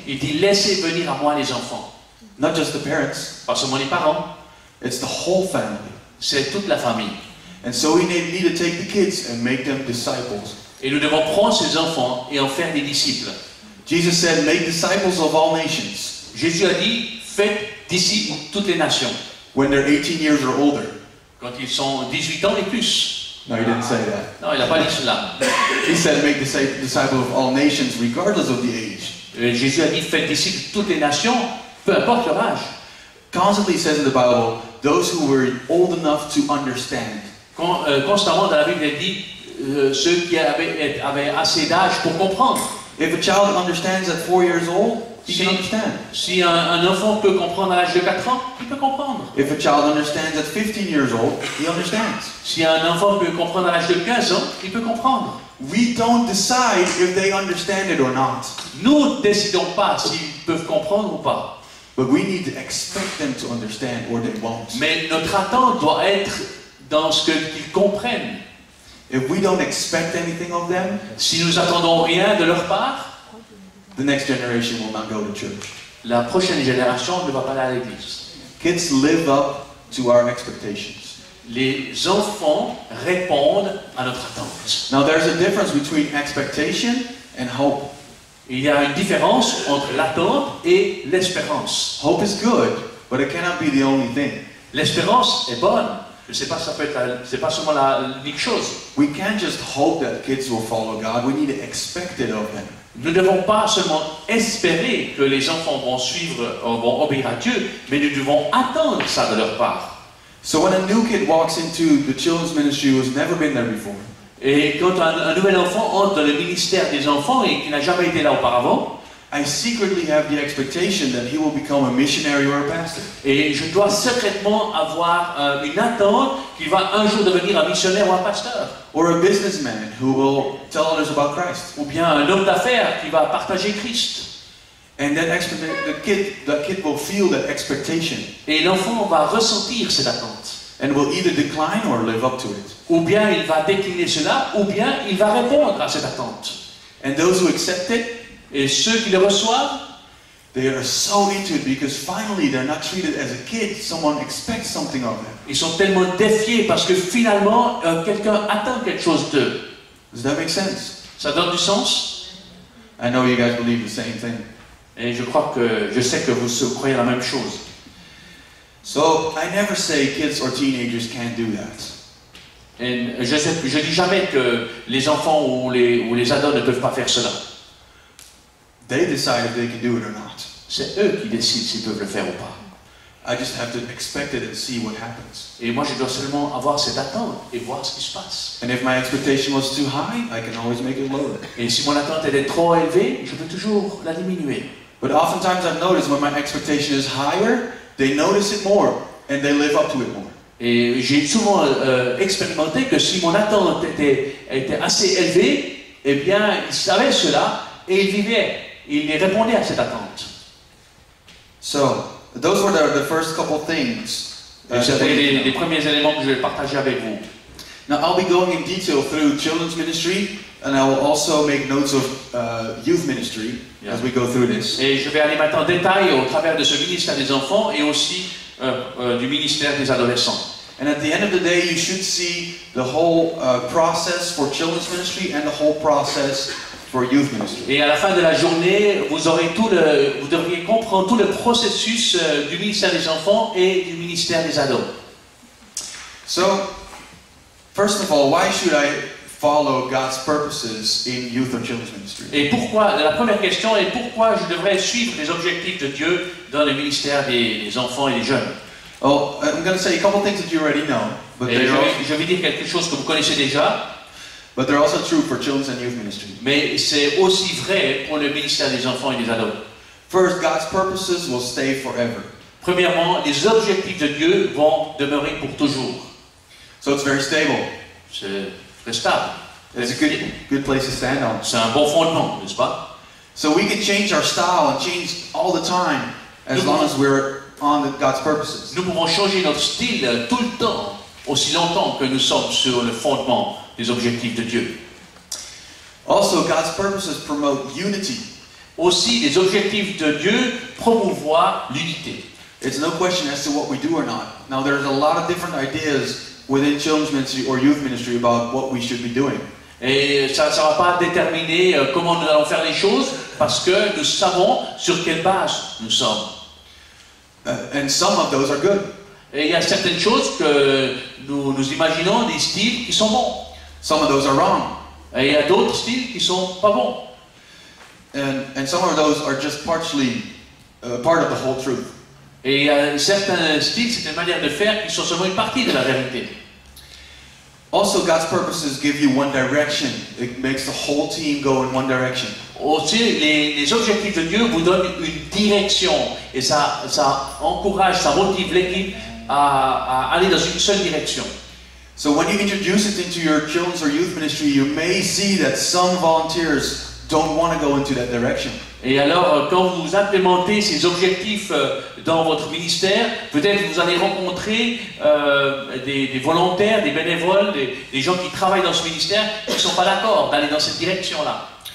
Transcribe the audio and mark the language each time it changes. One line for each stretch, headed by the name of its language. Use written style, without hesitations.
French: Il dit, laissez venir à moi les enfants.
English: Not just the parents,
French: Pas seulement les parents,
English: it's the whole family.
French: c'est toute la famille.
English: And so we need to take the kids and make them disciples.
French: Et nous devons prendre ces enfants et en faire des disciples.
English: Jesus said, make disciples of all nations.
French: Jésus a dit, faites disciples toutes les nations.
English: When they're 18 years or older.
French: Quand ils sont 18 ans et plus.
English: No, he didn't say that.
French: Non, il n'a pas dit cela.
English: He said, make disciples of all nations regardless of the age.
French: Jésus a dit, faites disciples toutes les nations, peu importe leur âge.
English: Constantly says in the Bible, those who were old enough to understand.
French: Constamment dans la Bible, elle dit ceux qui avaient assez d'âge pour comprendre.
English: If a child understands at 4 years old, he can understand.
French: Si un enfant peut comprendre à l'âge de 4 ans, il peut comprendre.
English: If a child understands at 15 years old, he understands.
French: Si un enfant peut comprendre à l'âge de 15 ans, il peut comprendre.
English: We don't decide if they understand it or not.
French: Nous ne décidons pas s'ils peuvent comprendre ou pas.
English: But we need to expect them to understand or they won't.
French: Mais notre attente doit être dans ce qu'ils comprennent.
English: If we don't expect anything of them,
French: Si nous attendons rien de leur part,
English: the next generation will not go to church.
French: la prochaine génération ne va pas aller à l'église.
English: Kids live up to our expectations.
French: Les enfants répondent à notre attente.
English: Now there's a difference between expectation and hope.
French: Il y a une différence entre l'attente et l'espérance.
English: Hope is good, but it cannot be the only thing.
French: L'espérance est bonne. Je ne sais pas, c'est pas seulement l'unique chose.
English: We can't just hope that kids will follow God. We need to expect it of them.
French: Nous ne devons pas seulement espérer que les enfants vont vont obéir à Dieu, mais nous devons attendre ça de leur part.
English: So when a new kid walks into the children's ministry who has never been there before,
French: Et quand un nouvel enfant entre dans le ministère des enfants et qui n'a jamais été là auparavant,
English: I secretly have the expectation that he will become a missionary or a pastor.
French: et je dois secrètement avoir une attente qu'il va un jour devenir un missionnaire ou un pasteur,
English: Or a businessman who will tell others about Christ.
French: ou bien un homme d'affaires qui va partager Christ.
English: And that kid will feel that expectation
French: Et l'enfant va ressentir cette attente.
English: and will either decline or live up to it.
French: Ou bien il va décliner cela, ou bien il va répondre à cette attente.
English: And those who accept it,
French: Et ceux qui le reçoivent,
English: they are so into it because finally they're not treated as a kid. Someone expects something of them.
French: ils sont tellement défiés parce que finalement, quelqu'un attend quelque chose d'eux.
English: Does that make sense?
French: Ça donne du sens?
English: I know you guys believe the same thing.
French: Et je sais que vous croyez la même chose.
English: So I never say kids or teenagers can't do that.
French: Et je dis jamais que les enfants ou les ados ne peuvent pas faire cela.
English: They decide if they can do it or not.
French: C'est eux qui décident s'ils peuvent le faire ou pas.
English: I just have to expect it and see what happens.
French: Et moi, je dois seulement avoir cette attente et voir ce qui se passe.
English: And if my expectation was too high, I can always make it lower.
French: Et si mon attente était trop élevée, je peux toujours la diminuer.
English: But oftentimes I've noticed when my expectation is higher, they notice it more and they live up to it more.
French: Et j'ai souvent expérimenté que si mon attente était assez élevée, eh bien, ils savaient cela et ils vivaient. Ils répondaient à cette attente.
English: So, those were the first couple things.
French: C'était les premiers éléments que je vais partager avec vous.
English: Now, I'll be going in detail through children's ministry, and I will also make notes of youth ministry as we go through this.
French: Et je vais aller maintenant en détail au travers de ce ministère des enfants et aussi du ministère des adolescents.
English: And at the end of the day, you should see the whole process for children's ministry and the whole process for youth ministry.
French: Et à la fin de la journée, vous devriez comprendre tout le processus du ministère des enfants et du ministère des ados.
English: So, first of all, why should I follow God's purposes in youth or children's ministry?
French: Et pourquoi, la première question est pourquoi je devrais suivre les objectifs de Dieu dans le ministère des enfants et des jeunes.
English: Oh, I'm going to say a couple things that you already know, but
French: Et je vais dire quelque chose que vous connaissez déjà,
English: they're also true for children's and youth ministry.
French: mais c'est aussi vrai pour le ministère des enfants et des ados.
English: First, God's purposes will stay forever.
French: Premièrement, les objectifs de Dieu vont demeurer pour toujours.
English: So it's very stable.
French: C'est très stable.
English: It's a good place to stand on.
French: C'est un bon fondement, n'est-ce pas?
English: So we can change our style and change all the time as long as we're on God's purposes.
French: Nous pouvons changer notre style tout le temps, aussi longtemps que nous sommes sur le fondement des objectifs de Dieu.
English: Also, God's purposes promote unity.
French: Aussi, les objectifs de Dieu promouvoient l'unité.
English: It's no question as to what we do or not. Now, there's a lot of different ideas within children's ministry or youth ministry about what we should be doing.
French: Et ça ne va pas déterminer comment nous allons faire les choses, parce que nous savons sur quelle base nous sommes.
English: And some of those are good.
French: Et il y a certaines choses que nous imaginons, des styles qui sont bons.
English: Some of those are wrong.
French: Et il y a d'autres styles qui sont pas bons.
English: And some of those are just partially part of the whole truth.
French: Et certains styles, c'est une manière de faire qui sont seulement une partie de la vérité.
English: Also, God's purposes give you one direction. It makes the whole team go in one direction.
French: Aussi, les objectifs de Dieu vous donnent une direction et ça encourage, ça motive l'équipe à aller dans une seule direction.
English: So when you introduce it into your children's or youth ministry, you may see that some volunteers don't want to go into that direction.
French: Et alors, quand vous implémentez ces objectifs dans votre ministère, peut-être vous allez rencontrer des volontaires, des bénévoles, des gens qui travaillent dans ce ministère qui ne sont pas d'accord d'aller dans cette direction-là.